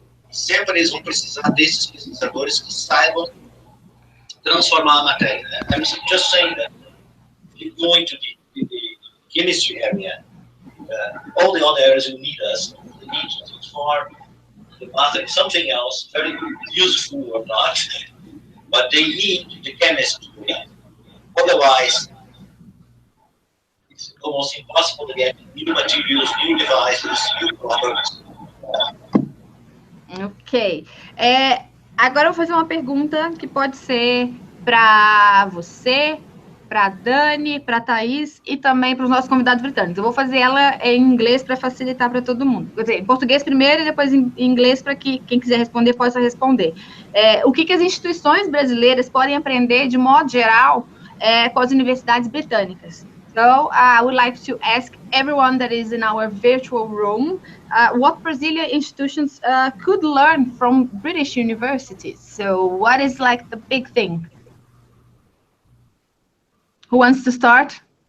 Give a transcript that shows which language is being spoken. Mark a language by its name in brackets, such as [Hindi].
[Portuguese] Sempre eles vão precisar desses pesquisadores que saibam transformar a matéria. [English] I'm just saying that if you go into the chemistry area, all the other areas will need us. They need to transform the matter something else, very useful or not, but they need the chemist to do that. Otherwise, it's almost impossible to get new materials, new devices, new products. Ok. [Portuguese] Agora eu vou fazer uma pergunta que pode ser para você, para a Dani, para a Thaís e também para os nossos convidados britânicos. Eu vou fazer ela em inglês para facilitar para todo mundo. Quer dizer, em português primeiro e depois em inglês para que quem quiser responder possa responder. O que as instituições brasileiras podem aprender, de modo geral, com as universidades britânicas? [English] So, I would like to ask everyone that is in our virtual room what Brazilian institutions could learn from British universities. So, what is like the big thing? Who wants to start?